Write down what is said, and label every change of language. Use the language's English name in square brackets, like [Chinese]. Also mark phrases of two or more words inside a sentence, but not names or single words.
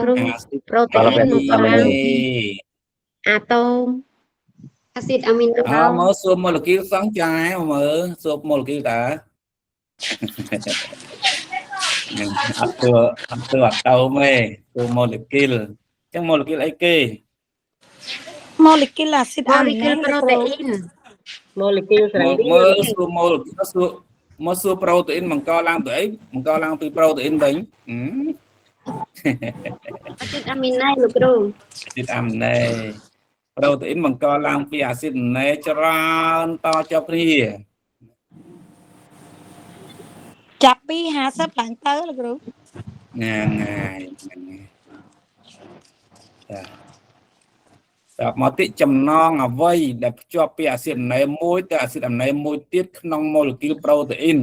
[Khmer] ប្រូតេអ៊ីនបង្កឡើងពីអាតូមអាស៊ីដអាមីណូ មើលសួរ molecule សង្ចាយមើលសួរ molecule តើអត់ទៅអត់ទៅមេសួរ molecule អញ្ចឹង molecule អីគេ [English] molecule acid amine protein molecule ស្រី [Khmer] មើលសួរ molecule សួរ protein បង្កឡើងពីអីបង្កឡើងពី protein វិញ [English] acid amine លោកគ្រូ acid amine protein [Khmer] បង្កឡើងពី [English] acid amine [Khmer] ច្រើនតជាប់គ្នា ចាប់ពី50ឡើងទៅលោកគ្រូ ហ្នឹងហើយចាតមកទីចំណងអ្វីដែលភ្ជាប់ពី [English] acid amine [Khmer] មួយទៅ [English] acid amine [Khmer] មួយទៀតក្នុង [English] molecule protein